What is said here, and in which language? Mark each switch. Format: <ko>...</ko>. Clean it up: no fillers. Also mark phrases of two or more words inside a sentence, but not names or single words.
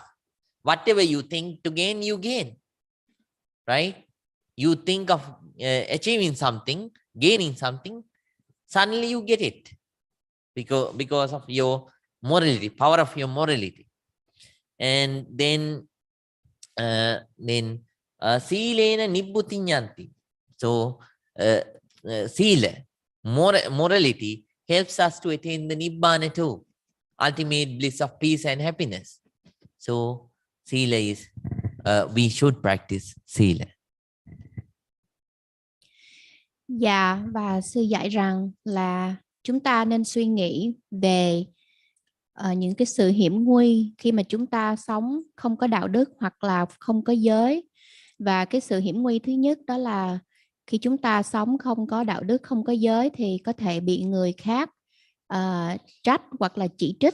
<en>Whatever you think to gain, you gain, right? You think of achieving something, gaining something, suddenly you get it because of your morality, power of your morality. And then</en> <pi>silena nibbutinyanti.</pi> <en>So sila, morality helps us to attain the nibbana too, ultimate bliss of peace and happiness. So sila is we should practice sila.</en> <vi>Dạ, và sư dạy rằng là chúng ta nên suy nghĩ về những cái sự hiểm nguy khi mà chúng ta sống không có đạo đức hoặc là không có giới. Và cái sự hiểm nguy thứ nhất đó là khi chúng ta sống không có đạo đức, không có giới thì có thể bị người khác trách hoặc là chỉ trích.</vi>